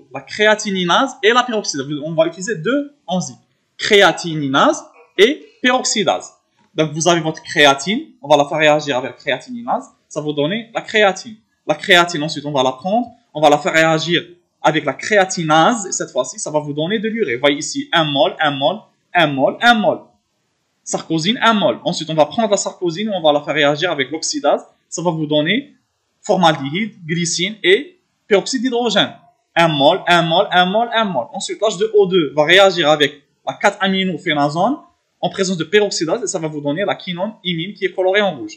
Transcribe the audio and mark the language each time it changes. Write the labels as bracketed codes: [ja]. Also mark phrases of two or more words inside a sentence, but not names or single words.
[fr] La créatininase et la peroxydase. On va utiliser deux enzymes. Créatininase et peroxydase. Donc, vous avez votre créatine. On va la faire réagir avec la créatininase. Ça va vous donner la créatine. La créatine, ensuite, on va la prendre. On va la faire réagir avec la créatinase. Et cette fois-ci, ça va vous donner de l'urée. Vous voyez ici, 1 mol, 1 mol, 1 mol, 1 mol. Sarcosine, 1 mol. Ensuite, on va prendre la sarcosine. On va la faire réagir avec l'oxydase. Ça va vous donner formaldéhyde, glycine et peroxyde d'hydrogène. 1 mol, 1 mol, 1 mol, 1 mol. Ensuite, l'H2O2 va réagir avec la 4-aminophénazone en présence de peroxydase et ça va vous donner la quinonimine qui est colorée en rouge.